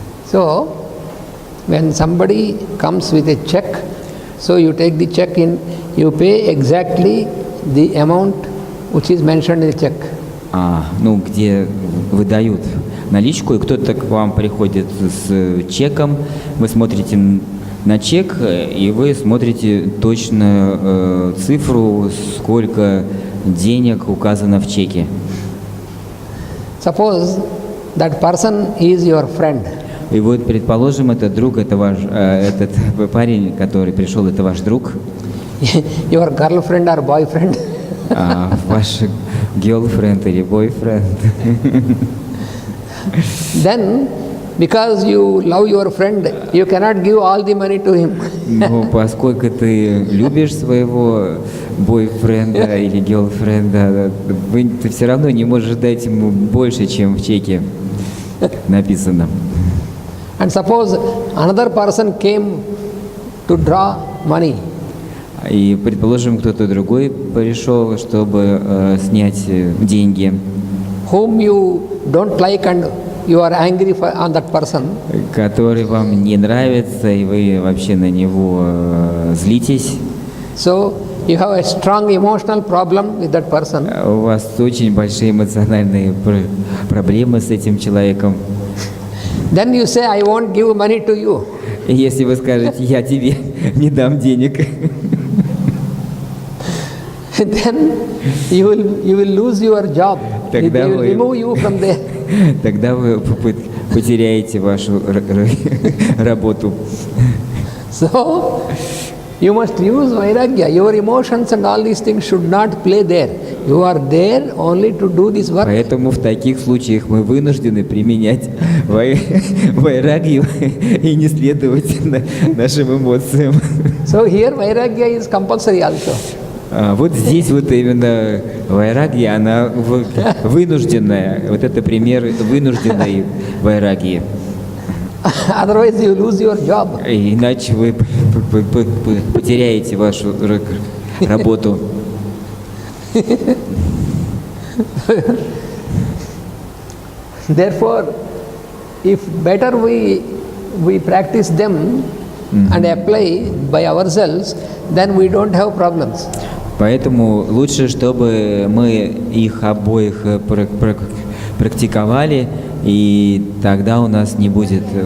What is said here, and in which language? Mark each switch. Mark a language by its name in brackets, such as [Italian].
[English] So, when somebody comes with a check, so you take the check in, you pay exactly the amount which is mentioned in the check. [Russian] Ну, где выдают наличку, и кто-то к вам приходит с чеком, вы смотрите на чек, и вы смотрите точно цифру, сколько денег указано в чеке. [English] Suppose that person is your friend. [Russian] И вот, предположим, этот друг, это ваш, этот парень, который пришел, это ваш друг. [English] Your girlfriend or boyfriend. [Russian] Ваш girlfriend или boyfriend. [English] Then, because you love your friend, you cannot give all the money to him. [Russian] Но поскольку ты любишь своего бойфренда или girlfriend, ты все равно не можешь дать ему больше, чем в чеке написано. [English] And suppose another person came to draw money. [Russian] И, предположим, кто-то другой пришел, чтобы снять деньги, [English] Whom you don't like and you are angry on that person. [Russian] который вам не нравится, и вы вообще на него злитесь. [English] So you have a strong emotional problem with that person. [Russian] У вас очень большие эмоциональные проблемы с этим человеком. [English] Then you say, I won't give money to you. [Russian] И если вы скажете, я тебе не дам денег, [English] Then you will lose your job. They will remove you from there. [Russian] Тогда вы потеряете вашу работу. [English] So you must use vairagya. Your emotions and all these things should not play there. You are there only to do this work. [Russian] Поэтому в таких случаях мы вынуждены применять вайрагью и не следовать нашим эмоциям. [English] So here vairagya is compulsory also. [Russian] Вот здесь вот именно вайрагья, она вынужденная. Вот это пример вынужденной вайрагьи. [English] Otherwise you lose your job. [Russian] Иначе вы потеряете вашу работу. [English] Therefore, if better we practice them and apply by ourselves, then we don't have problems. [Russian] Поэтому лучше, чтобы мы их обоих практиковали, и тогда у нас не будет...